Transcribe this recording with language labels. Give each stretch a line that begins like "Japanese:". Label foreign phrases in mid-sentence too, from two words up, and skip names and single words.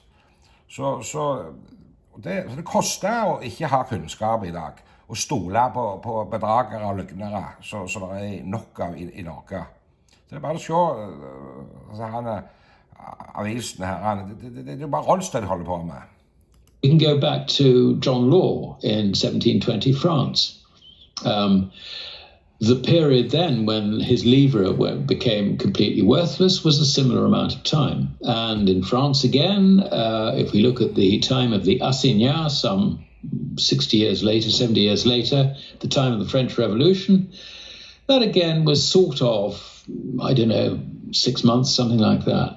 Norwegian: Så det koster å ikke ha kunnskap i dag. Og stole på bedragere og løgnere, så det er nok av i Norge. Det er bare å se avisen her, det er bare Rolsted holder på med.
English: We can go back to John Law in 1720 France. The period then when his livre became completely worthless was a similar amount of time. And in France again, if we look at the time of the assignats, some 60 years later, 70 years later, the time of the French Revolution, that again was sort of, 6 months, something like that.